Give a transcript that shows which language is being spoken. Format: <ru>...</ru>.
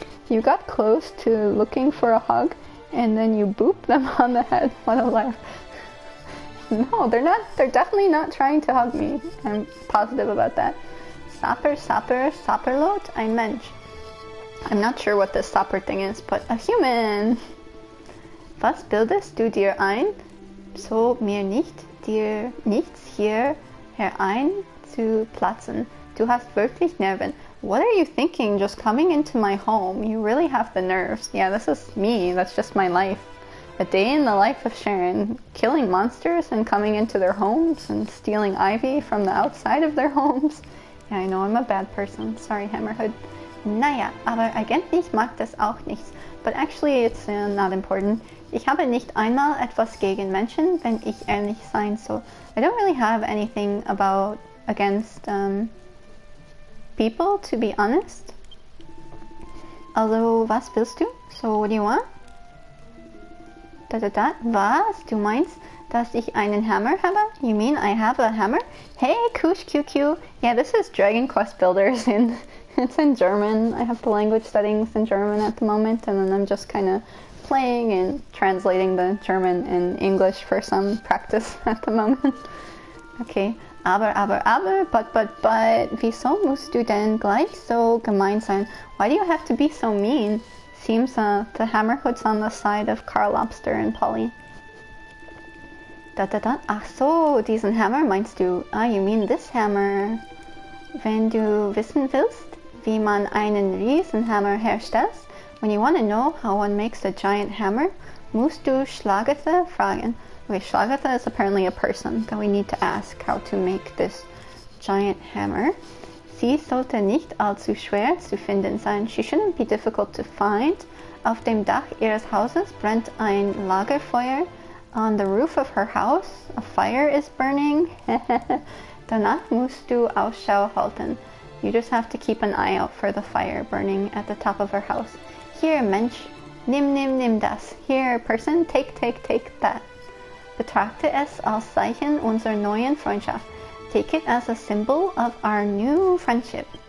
<en>You got close to looking for a hug and then you boop them on the head. What a life. No, they're not. They're definitely not trying to hug me. I'm positive about that.</en> <de>Sapper, sapper, sapperlot, ein Mensch.</de> <en>I'm not sure what this sapper thing is, but a human.</en> <de>Was bildest du dir ein, so mir dir nichts hier herein zu platzen? Du hast wirklich Nerven.</de> <en>What are you thinking just coming into my home? You really have the nerves. Yeah, this is me. That's just my life. A day in the life of Sharon, killing monsters and coming into their homes and stealing ivy from the outside of their homes. Yeah, I know I'm a bad person. Sorry, Hammerhood.</en> <de>Naja, aber eigentlich mag das auch nichts.</de> <en>But actually it's not important.</en> <de>Ich habe nicht einmal etwas gegen Menschen, wenn ich ehrlich sein soll.</de> <en>I don't really have anything against people, to be honest.</en> <de>Also, was willst du?</de> <en>So, what do you want?</en> <de>Was? Du meinst, dass ich einen Hammer habe?</de> <en>You mean I have a hammer? Hey, Kush QQ. Yeah, this is Dragon Quest Builders and it's in German. I have the language settings in German at the moment and then I'm just kind of playing and translating the German and English for some practice at the moment. Okay.</en> <de>Aber, but, wieso musst du denn gleich so gemein sein?</de> <en>Why do you have to be so mean? Seems the Hammerhood's on the side of Carl Lobster and Polly.</en> <de>Ach so, diesen Hammer meinst du?</de> <en>Ah, you mean this hammer.</en> <de>Wenn du wissen willst, wie man einen Riesenhammer herstellt,</de> <en>when you want to know how one makes a giant hammer,</en> <de>musst du Schlagete fragen.</de> <en>Okay, Schlagatha is apparently a person that we need to ask how to make this giant hammer.</en> <de>Sie sollte nicht allzu schwer zu finden sein.</de> <en>She shouldn't be difficult to find.</en> <de>Auf dem Dach ihres Hauses brennt ein Lagerfeuer.</de> <en>On the roof of her house, a fire is burning.</en> <de>Danach musst du Ausschau halten.</de> <en>You just have to keep an eye out for the fire burning at the top of her house.</en> <de>Hier, Mensch, nimm das.</de> <en>Here, person, take that.</en> <de>Betrachte es als Zeichen unserer neuen Freundschaft.</de> <en>Take it as a symbol of our new friendship.</en>